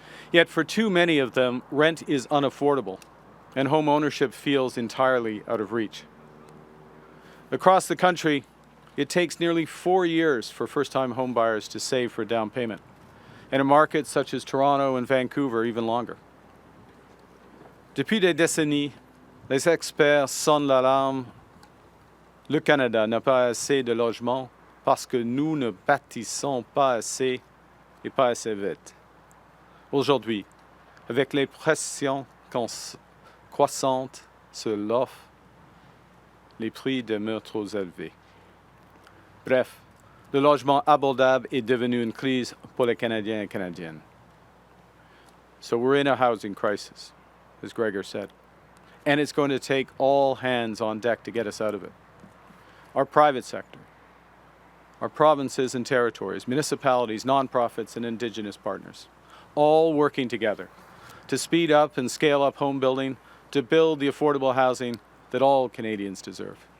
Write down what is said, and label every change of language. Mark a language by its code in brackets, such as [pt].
[en] Yet for too many of them, rent is unaffordable and home ownership feels entirely out of reach. Across the country, it takes nearly 4 years for first-time homebuyers to save for a down payment, and in markets such as Toronto and Vancouver, even longer. [fr] Depuis des décennies, les experts sonnent l'alarme. Le Canada n'a pas assez de logements parce que nous ne bâtissons pas assez et pas assez vite. Aujourd'hui, avec les pressions croissantes sur l'offre, les prix demeurent trop élevés. Bref, le logement abordable est devenu une crise pour les Canadiens et Canadiennes. [en] So we're in a housing crisis, as Gregor said, and it's going to take all hands on deck to get us out of it. Our private sector, our provinces and territories, municipalities, nonprofits, and Indigenous partners, all working together to speed up and scale up home building, to build the affordable housing that all Canadians deserve.